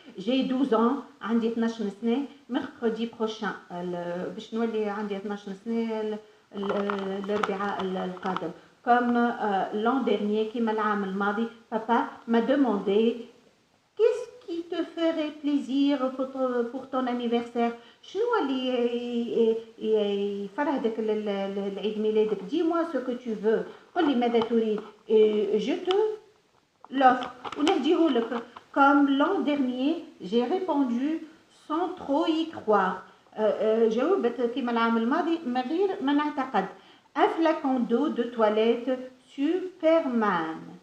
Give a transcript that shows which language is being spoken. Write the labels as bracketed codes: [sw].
[fr] j'ai 12 ans [ar] عندي 12 سنة. [fr] mercredi prochain [ar] باش نولي عندي 12 سنة الأربعاء القادم. [fr] comme l'an dernier [ar] كيما العام الماضي. [fr] papa m'a demandé qu'est-ce qui te ferait plaisir pour ton anniversaire. [ar] شنو اللي يفرحك لعيد ميلادك. [fr] dis-moi ce que tu veux. [ar] قل لي ماذا تريد. [fr] je te l'offre [ar] ونهديه لك. [fr] comme l'an dernier j'ai répondu sans trop y croire. [ar] جاوبت كيما العام الماضي من غير ما نعتقد. [fr] un flacon d'eau de toilette Superman.